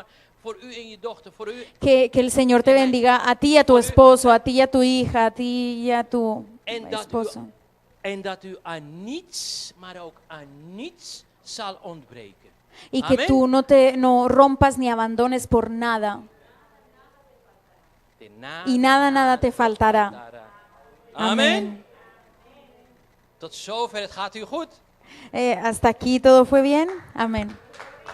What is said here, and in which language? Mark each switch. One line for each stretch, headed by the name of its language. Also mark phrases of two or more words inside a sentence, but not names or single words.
Dutch: Voor u en je dochter. Voor u.
Spanish: Que el Señor te bendiga a ti y a tu esposo, a ti y a tu hija, a ti y a tu esposo.
Dutch: En dat u aan niets, maar ook aan niets zal ontbreken.
Spanish: Y que tú no rompas ni abandones por nada. Y nada te faltará. Amen.
Dutch: Tot zover, het gaat u goed.
Spanish: Hasta aquí todo fue bien. Amén.